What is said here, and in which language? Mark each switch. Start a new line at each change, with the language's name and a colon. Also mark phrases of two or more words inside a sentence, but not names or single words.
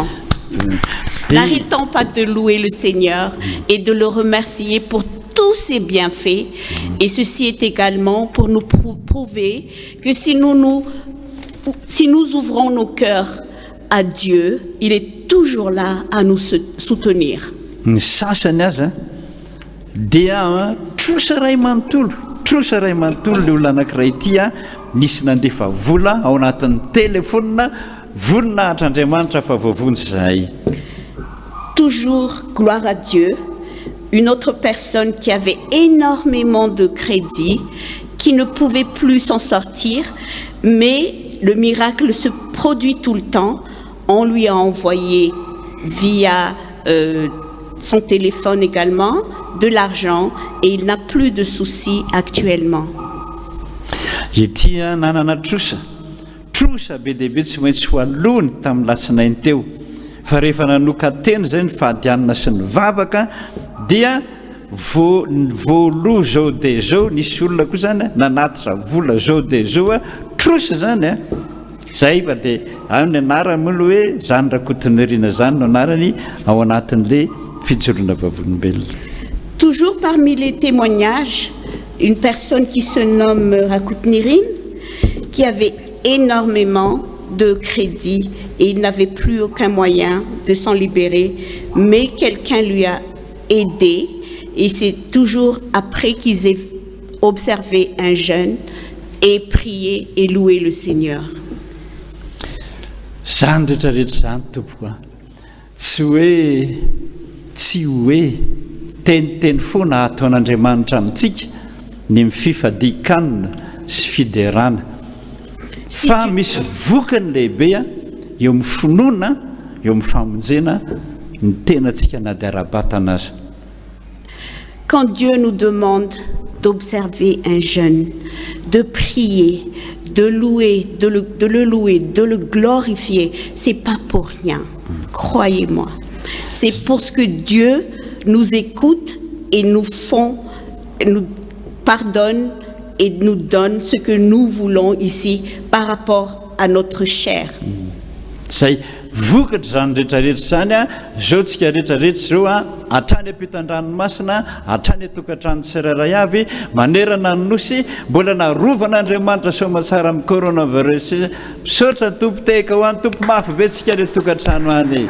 French: N'arrêtons pas de louer le Seigneur et de le remercier pour tous ses bienfaits. Et ceci est également pour nous prouver que si nous ouvrons nos cœurs à Dieu, il est toujours là à nous soutenir.
Malagasy: Trosa ray manontolo le olona anankiray ity a nisy nandefa vola ao anatin'ny telefona voninahitra Andriamanitra fa voavonjy zahay.
French: Toujours gloire à Dieu. Une autre personne qui avait énormément de crédit, qui ne pouvait plus s'en sortir, mais le miracle se produit tout le temps. On lui a envoyé via son téléphone également de l'argent et il n'a plus de soucis actuellement.
Malagasy: Ity nanana trosa be dehibe tsy maintsy ho alohany tamin'ny latsinainy teo fa rehefa nanoka teny zay ny fahadianana sy ny vavaka dia voaloha zao dia zao nisy olona koa zany nanatitra vola zao dia zao a trosa zany a zay fa dia ny anarany moa hoe zany Rakotonerina zany no anarany ao anatin'le fijoroana vavolombelona.
French: Toujours parmi les témoignages, une personne qui se nomme Rakotonerina, qui avait énormément de crédit et il n'avait plus aucun moyen de s'en libérer, mais quelqu'un lui a aidé et c'est toujours après qu'ils aient observé un jeûne et prié et loué le Seigneur.
Malagasy: Zany rehetrarehetra zany tompoko tsy hoe teniteny foana ataon'Andriamanitra amintsika ny mififadikanina sy fiderana fa misy vokany lehibe eo amin'ny finoana eo amin'ny famonjena ny tenantsika na dia ara-batana azy.
French: Quand Dieu nous demande d'observer un jeûne, de prier, de louer, de le louer, de le glorifier, c'est pas pour rien. Croyez-moi. C'est parce que Dieu nous écoute et nous pardonne et nous donne ce que nous voulons ici par rapport à notre chair.
Malagasy: Zay vokatra zany rehetrarehetra zany zao tsika rehetrarehetra zao hatrany ampitan-dranomasina hatrany atokantrano tsirairay avy manerana ny nosy mbola narovan'Andriamanitra soamantsara amin'ny coronavirus misaotra tompo teka ho any tompo mafy be tsika le tokantrano any.